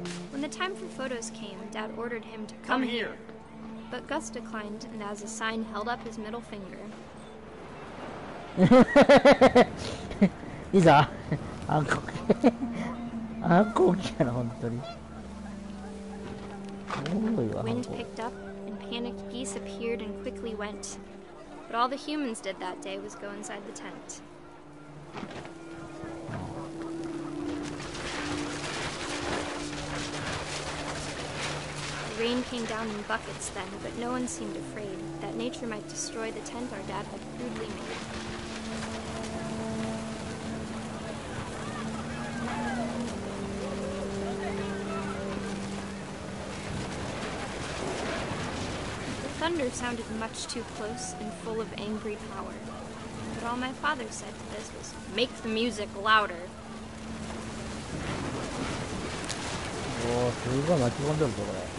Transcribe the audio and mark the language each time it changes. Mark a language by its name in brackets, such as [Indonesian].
[English] When the time for photos came, Dad ordered him to come here. But Gus declined, and as a sign held up his middle finger. [Japanese] いざ暗黒暗黒期やな本当に。おもろいわ。 [English] Wind picked up, and panicked geese appeared and quickly went. But all the humans did that day was go inside the tent. The rain came down in buckets then, but no one seemed afraid that nature might destroy the tent our dad had crudely made. The thunder sounded much too close and full of angry power. But all my father said to this was, "Make the music louder." [Japanese] おお、すごい巻き込んでるぞこれ。